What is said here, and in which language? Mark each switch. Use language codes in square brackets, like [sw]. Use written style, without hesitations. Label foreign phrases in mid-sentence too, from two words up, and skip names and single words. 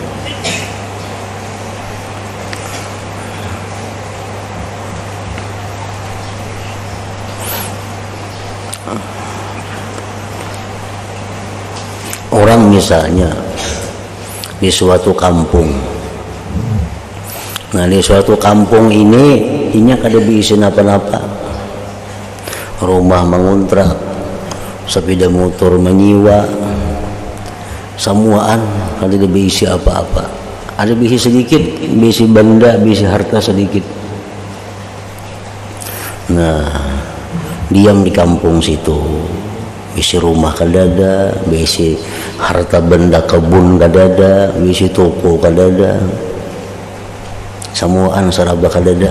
[id] Orang misalnya di suatu kampung, [bjn] nah di suatu kampung ini kada bisa apa-apa, rumah mengontrak, sepeda motor menyiwa, semuaan kalau tidak berisi apa-apa. [id] Ada berisi sedikit, berisi benda, berisi harta sedikit. [bjn] Nah, diam di kampung situ, berisi rumah kadada, berisi harta benda kebun kadada, berisi toko kadada, semuaan seraba kadada.